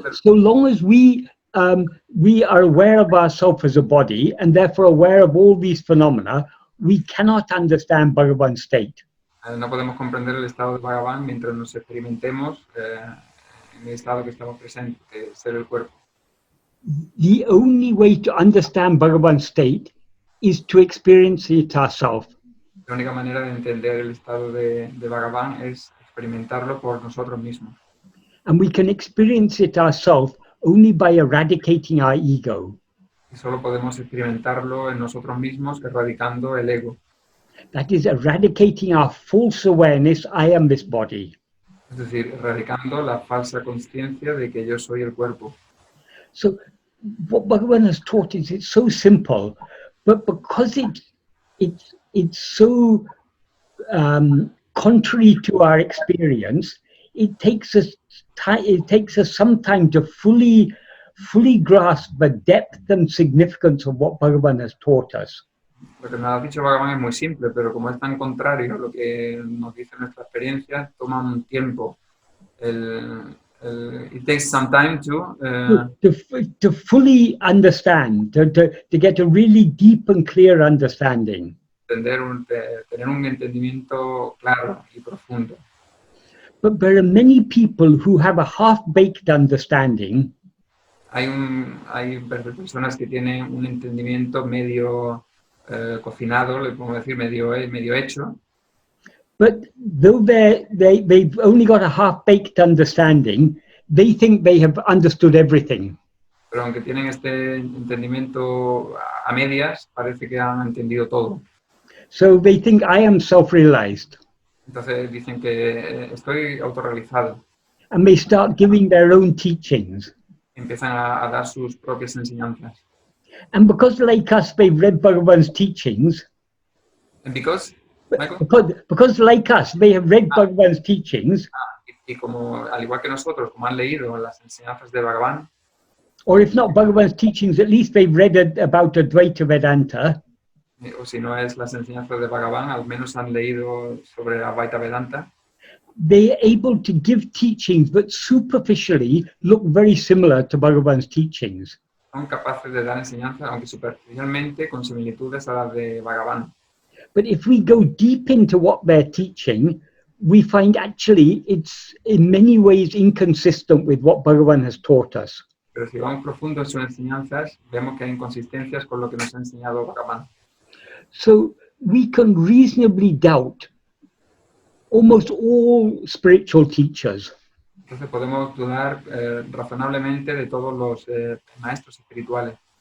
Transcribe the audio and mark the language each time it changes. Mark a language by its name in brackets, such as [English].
[English] So long as we are aware of ourselves as a body and therefore aware of all these phenomena, we cannot understand Bhagavan's state. [Spanish] No podemos comprender el estado de Bhagavan mientras nos experimentemos en el estado que estamos presentes, que es ser el cuerpo. [English] The only way to understand Bhagavan's state is to experience it ourselves. [Spanish] La única manera de entender el estado de Bhagavan es experimentarlo por nosotros mismos. [English] And we can experience it ourselves only by eradicating our ego. [Spanish] Y solo podemos experimentarlo en nosotros mismos erradicando el ego. [English] That is, eradicating our false awareness, I am this body. [Spanish] Es decir, erradicando la falsa conciencia de que yo soy el cuerpo. [English] So what Bhagavan has taught is it's so simple, but because it's so contrary to our experience, it takes us some time to fully grasp the depth and significance of what Bhagavan has taught us. [Spanish] Lo que nos ha dicho Bhagavan es muy simple, pero como es tan contrario a lo que nos dice nuestra experiencia, toma un tiempo. [English] It takes some time to fully understand, to get a really deep and clear understanding. [Spanish] Tener un entendimiento claro y profundo. [English] But there are many people who have a half-baked understanding. [Spanish] Hay personas que tienen un entendimiento medio cocinado, le podemos decir medio hecho. [English] But though they've only got a half-baked understanding, they think they have understood everything. [Spanish] Pero aunque tienen este entendimiento a medias, parece que han entendido todo. [English] So they think I am self-realized. [Spanish] Entonces dicen que estoy autorrealizado. [English] And they start giving their own teachings. [Spanish] empiezan a dar sus propias enseñanzas. [English] And because like us, they've read Bhagavan's teachings, And because, Michael, because like us, they have read Bhagavan's teachings, [Spanish] y como al igual que nosotros, como han leído las enseñanzas de Bhagavan, [English] or if not Bhagavan's teachings, at least they've read about Advaita Vedanta, [Spanish] o si no es las enseñanzas de Bhagavan, al menos han leído sobre Advaita Vedanta, [English] they're able to give teachings that superficially look very similar to Bhagavan's teachings. [Spanish] son capaces de dar enseñanzas, aunque superficialmente, con similitudes a las de Bhagavan. [English] But if we go deep into what they're teaching, we find actually it's in many ways inconsistent with what Bhagavan has taught us. [Spanish] Pero si vamos profundo en sus enseñanzas, vemos que hay inconsistencias con lo que nos ha enseñado Bhagavan. [English] So we can reasonably doubt almost all spiritual teachers. [Spanish] Entonces podemos dudar razonablemente de todos los maestros espirituales.